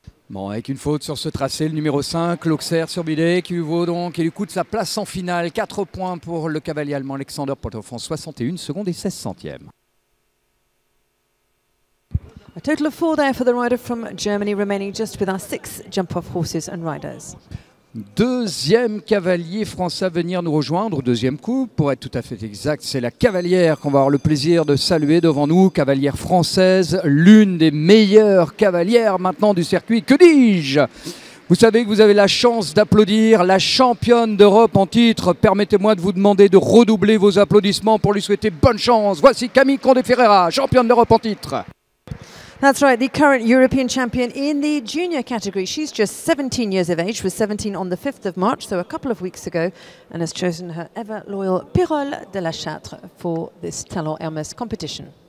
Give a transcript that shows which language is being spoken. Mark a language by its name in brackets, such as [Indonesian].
[French] Bon, avec une faute sur ce tracé, le numéro 5, l'Auxerre sur Bidet, qui lui coûte sa place en finale. 4 points pour le cavalier allemand Alexander Pothoff en 61 secondes et 16 centièmes. [English] A total of 4 there for the rider from Germany, remaining just with our 6 jump-off horses and riders. [French] Deuxième cavalier français à venir nous rejoindre au deuxième coup. Pour être tout à fait exact, c'est la cavalière qu'on va avoir le plaisir de saluer devant nous. Cavalière française, l'une des meilleures cavalières maintenant du circuit. Que dis-je ? Vous savez que vous avez la chance d'applaudir la championne d'Europe en titre. Permettez-moi de vous demander de redoubler vos applaudissements pour lui souhaiter bonne chance. Voici Camille Condé-Ferreira, championne d'Europe en titre. [English] That's right, the current European champion in the junior category. She's just 17 years of age, was 17 on the 5th of March, so a couple of weeks ago, and has chosen her ever loyal Pirole de la Châtre for this Talon Hermès competition.